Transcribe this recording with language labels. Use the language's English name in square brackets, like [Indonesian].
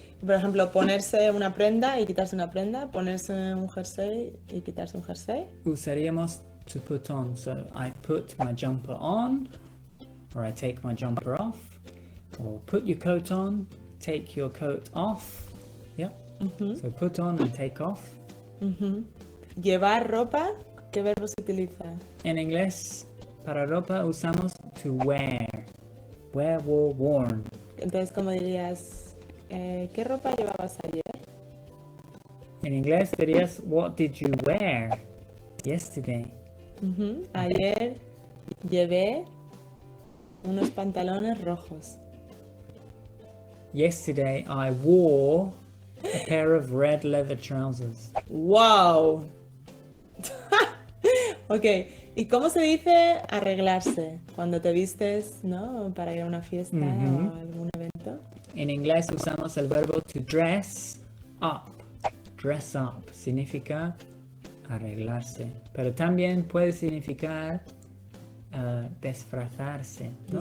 [Spanish] Por ejemplo, ponerse una prenda y quitarse una prenda, ponerse un jersey y quitarse un jersey. Usaríamos to put on. [English] So I put my jumper on, or I take my jumper off, or put your coat on, take your coat off. Yeah. Ujú, So put on and take off. ujú. [Spanish] Llevar ropa, ¿qué verbo se utiliza? En inglés, para ropa usamos to wear. [English] Wear, wore, worn. [Spanish] Entonces, ¿cómo dirías? ¿Qué ropa llevabas ayer? En inglés dirías, [English] what did you wear yesterday? Ujú. [Spanish] Ayer llevé unos pantalones rojos. [English] Yesterday I wore a pair of red leather trousers. ¡Wow! [Spanish] Ok, ¿y cómo se dice arreglarse? Cuando te vistes, ¿no? Para ir a una fiesta Ujú. o algún evento. En inglés usamos el verbo to dress up. Dress up significa arreglarse, pero también puede significar disfrazarse, ¿no?